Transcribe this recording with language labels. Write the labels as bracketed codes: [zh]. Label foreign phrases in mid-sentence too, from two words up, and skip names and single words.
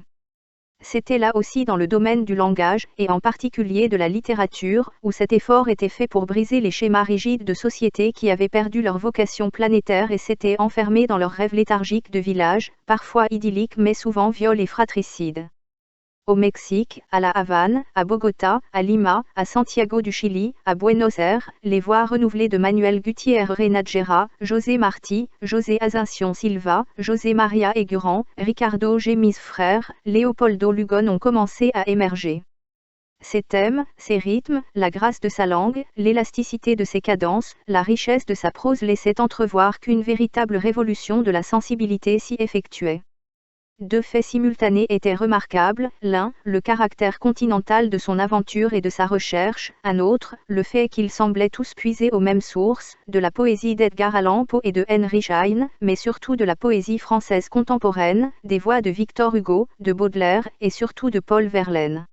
[fr] C'était là aussi dans le domaine du langage, et en particulier de la littérature, où cet effort était fait pour briser les schémas rigides de sociétés qui avaient perdu leur vocation planétaire et s'étaient enfermés dans leurs rêves léthargiques de villages, parfois idylliques mais souvent viols et fratricides. Au Mexique, à La Havane, à Bogota, à Lima, à Santiago du Chili, à Buenos Aires, les voix renouvelées de Manuel Gutiérrez Nájera, José Martí, José Ascension Silva, José María Eguren, Ricardo Gémis frère, Leopoldo Lugon ont commencé à émerger. Ses thèmes, ses rythmes, la grâce de sa langue, l'élasticité de ses cadences, la richesse de sa prose laissaient entrevoir qu'une véritable révolution de la sensibilité s'y effectuait. 2 faits simultanés étaient remarquables, l'un, le caractère continental de son aventure et de sa recherche, un autre, le fait qu'ils semblaient tous puiser aux mêmes sources, de la poésie d'Edgar Allan Poe et de Heinrich Heine, mais surtout de la poésie française contemporaine, des voix de Victor Hugo, de Baudelaire, et surtout de Paul Verlaine.